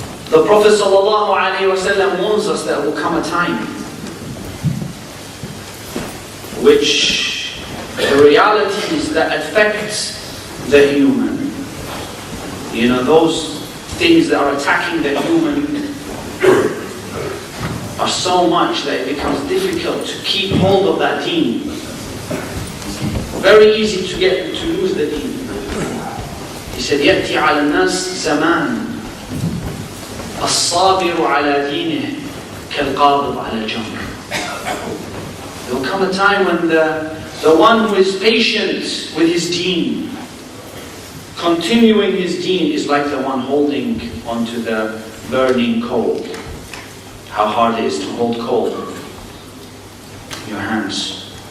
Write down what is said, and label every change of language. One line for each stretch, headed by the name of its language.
English: The Prophet sallallahu alayhi wa sallam warns us that there will come a time which the realities that affect the human, you know, those things that are attacking the human are so much that it becomes difficult to keep hold of that deen. Very easy to lose the deen. He said,
Arabic: يَأْتِي عَلَى النَّاسِ زَمَانٌ الصَّابِرُ عَلَى دِينِهِ كَالْقَابِضِ عَلَى الْجَمْرِ.
English: There will come a time when the one who is patient with his deen, continuing his deen, is like the one holding onto the burning coal. How hard it is to hold coal in your hands.